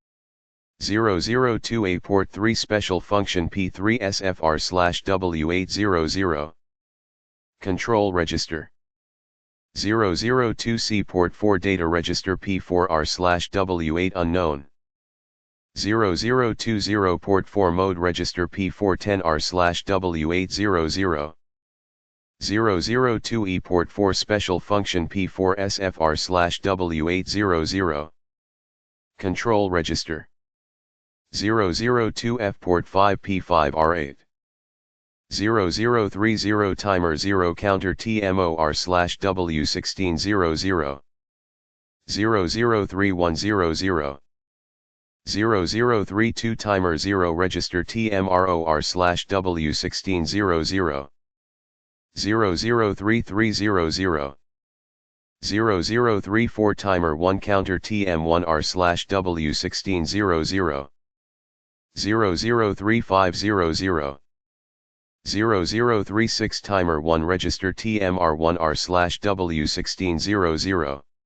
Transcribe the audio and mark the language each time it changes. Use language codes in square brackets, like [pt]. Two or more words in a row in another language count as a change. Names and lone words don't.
[en] 0028 port 3 special function P3SF r/w800. Control register. 002C port 4 data register P4 r/w8 unknown. 0020 port 4 mode register P410 r/w800. 002E port 4 special function P4SF r/w800. Control register. 002F port 5 P5 R8. 0030 timer 0 counter TMO r/w1600. 003100. 0032 timer 0 register TMRO r/w1600. 003300. 0034 timer 1 counter TM1 r/w1600. 003500. 0036 timer 1 register TMR1 r/w1600.